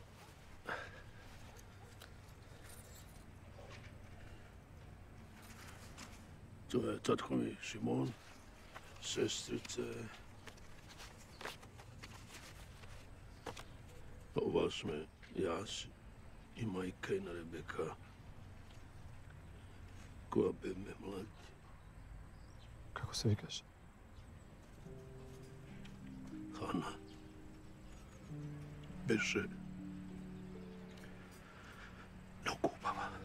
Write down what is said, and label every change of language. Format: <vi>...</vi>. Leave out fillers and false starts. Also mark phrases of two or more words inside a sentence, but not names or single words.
<bg>Това е татко ми Шимон, сестрица. Това сме и аз и майка и на Ребека.</bg> <mk>Кога бевме млади. Како се викаш? Хана. Беше много убава.</mk>